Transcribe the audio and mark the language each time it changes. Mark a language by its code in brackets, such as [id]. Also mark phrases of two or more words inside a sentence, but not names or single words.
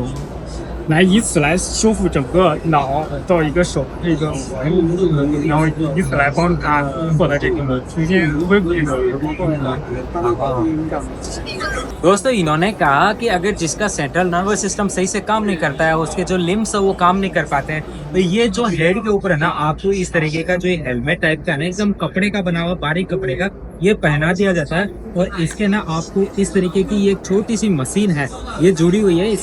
[zh] 来以此来修复整个脑到一个手这个然后以此来帮助他获得这个重新恢复这个功能。 [hi] दोस्तों इन्होंने कहा कि अगर जिसका [en] central nervous system [hi] सही से काम नहीं करता है, उसके जो लिम्स है वो काम नहीं कर पाते हैं, तो ये जो हेड के ऊपर है ना आपको इस तरीके का जो [en] helmet type [hi] का है ना, एकदम कपड़े का बना हुआ बारीक कपड़े का, ये पहना दिया जाता है। और इसके ना आपको इस तरीके की एक छोटी सी मशीन है ये जुड़ी हुई है।